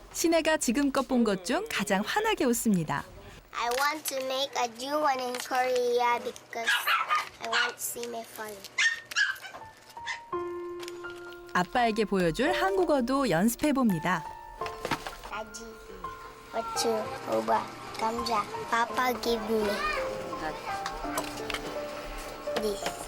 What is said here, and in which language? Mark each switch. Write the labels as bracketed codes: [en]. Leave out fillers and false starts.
[ko] 시내가 지금껏 본 것 중 가장 환하게 웃습니다. [en] I want to make a new one in Korea because I want to see my father. [ko] 아빠에게 보여줄 한국어도 연습해 봅니다. Daddy, 어쭈, 오바, 감자. [en] Papa give me this.